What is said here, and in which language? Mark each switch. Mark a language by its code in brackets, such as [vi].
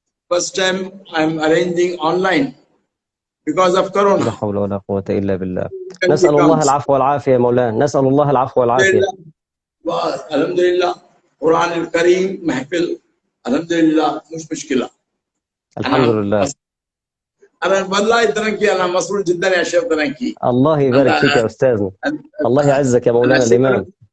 [en] First time I'm arranging online because of [ar] لا [en] Corona. [ar] حول ولا قوة إلا بالله. نسأل الله العفو والعافية يا مولانا، نسأل الله العفو والعافية. Alhamdulillah, Quran al-Kareem mahfil, Alhamdulillah, مش مشكلة. الحمد لله. أنا والله تركي، أنا مسرور جدا يا شيخ تركي. الله يبارك فيك يا أستاذنا. الله يعزك يا مولانا الإمام.